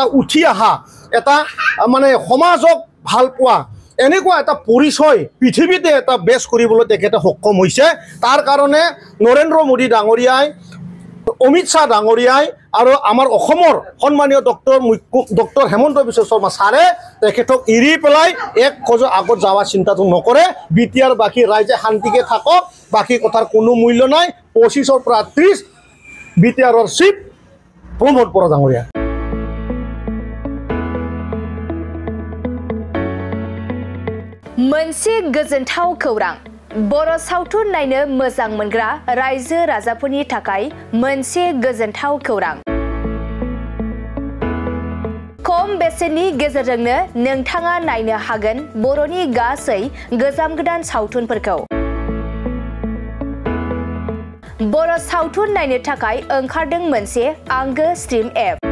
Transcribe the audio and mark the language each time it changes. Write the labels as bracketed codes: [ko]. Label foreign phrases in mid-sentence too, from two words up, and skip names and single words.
[as] উঠি অহা এটা মানে সমাজক ভাল পোৱা এনেকুৱা এটা পৰিচয় পৃথিৱীতে এটা বেছ কৰিবলৈ তেখেতে সক্ষম হৈছে তাৰ কাৰণে নৰেন্দ্ৰ মোদী ডাঙৰীয়াই অমিত শ্বাহ ডাঙৰীয়াই আৰু আমাৰ অসমৰ সন্মানীয় ডক্টৰ হেমন্ত বিশ্ব শৰ্মা ছাৰে তেখেতক এৰি পেলাই এক খোজ আগত যাওয়াৰ চিন্তাটো নকৰে বিটিআৰ বাকী ৰাইজে শান্তিকে থাকক বাকী কথাৰ কোনো মূল্য নাই 25 পৰা 30 বিটিআৰৰ চিফ প্ৰমোদ বড়ো ডাঙৰীয়া [brx] मोनसे गोजोनथाव खौरां बर' सावथुन नायनो मोजां मोनग्रा रायजो राजाफोरनि थाखाय मोनसे गोजोनथाव खौरां खम बेसेननि गेजेरजोंनो नोंथाङा नायनो हागोन बर'नि गासै गोजाम गोदान सावथुनफोरखौ बर' सावथुन नायनो थाखाय ओंखारदों मोनसे आंगो [en] stream app